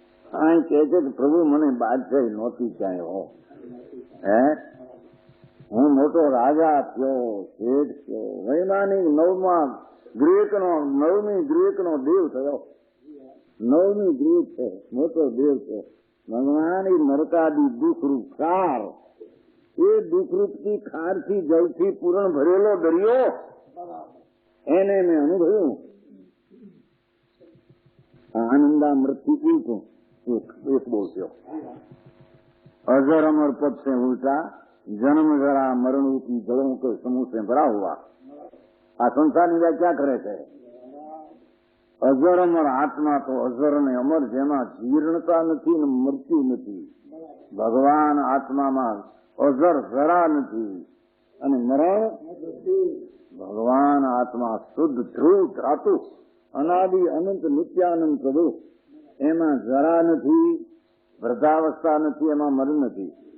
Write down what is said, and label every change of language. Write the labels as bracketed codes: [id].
[gu] અહીં કે છે કે પ્રભુ મને બાદશાહી નહોતી ક્યાંય હો, હે હું મોટો રાજા થયો, શેઠ થયો, વૈમાનિક 9મી ગ્રીકનો દેવ થયો. 9મી ગ્રીક છે, મોટો દેવ છે. ભગવાન એ નરકાદી દુઃખરૂપ ક્ષાર, એ દુઃખરૂપથી ખારથી જળથી પૂરણ ભરેલો દરિયો, એને મેં અનુભવ્યું. આનંદામૃતથી એક બોલ્યો, [hi] अजर अमर पद से उल्टा जन्म जरा मरण रूपी जड़ों के समूह से भरा हुआ [gu] આ સંસારની વ્યાખ્યા કરે છે. અજર અમર આત્મા તો અજર ને અમર, જેમાં જીર્ણતા નથી ને મૃત્યુ નથી. ભગવાન આત્મામાં અજર જરા નથી અને મરણ. ભગવાન આત્મા શુદ્ધ ધ્રુવ ધાતુ અનાદિ અનંત નિત્યાનંદ પ્રભુ, એમાં જરા નથી, વૃદ્ધાવસ્થા નથી, એમાં મરણ નથી.